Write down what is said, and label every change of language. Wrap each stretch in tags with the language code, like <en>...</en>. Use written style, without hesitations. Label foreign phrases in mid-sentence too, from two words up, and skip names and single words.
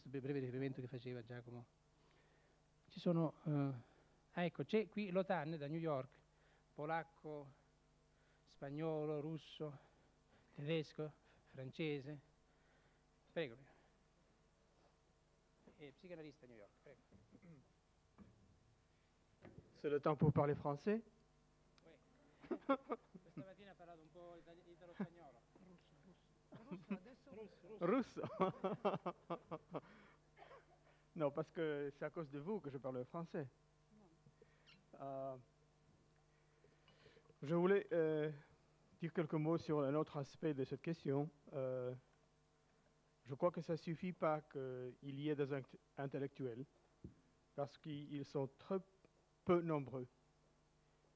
<it>Questo breve riferimento che faceva Giacomo. Ci sono ecco, c'è qui Lotan da New York, polacco, spagnolo, russo, tedesco, francese. Prego. Psicanaliste a New York, prego.</it> <fr>C'est le temps pour parler français? Oui.</fr> <it>Questa mattina ha parlato un po' italo-spagnolo. Russo.</it> <fr>Non, parce que c'est à cause de vous que je parle français. Je voulais dire quelques mots sur un autre aspect de cette question. Je crois que ça ne suffit pas qu'il y ait des intellectuels, parce qu'ils sont très peu nombreux.</fr>